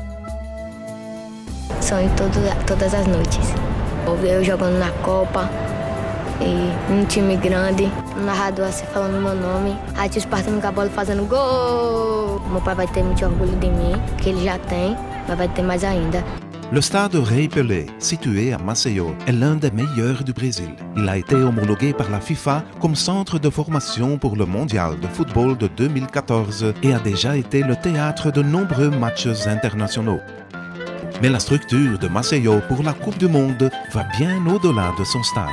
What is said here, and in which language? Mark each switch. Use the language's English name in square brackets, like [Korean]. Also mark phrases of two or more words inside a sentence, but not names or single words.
[Portuguese] Sonho todas as noites. Eu jogando na Copa, e num time grande, um narrador assim falando meu nome, aí os partindo com a bola fazendo gol. Meu pai vai ter muito orgulho de mim, que ele já tem, mas vai ter mais ainda. [French] Le stade Rei Pelé, situé à Maceió, est l'un des meilleurs du Brésil. Il a été homologué par la FIFA comme centre de formation pour le mondial de football de 2014 et a déjà été le théâtre de nombreux matchs internationaux. Mais la structure de Maceió pour la Coupe du Monde va bien au-delà de son stade.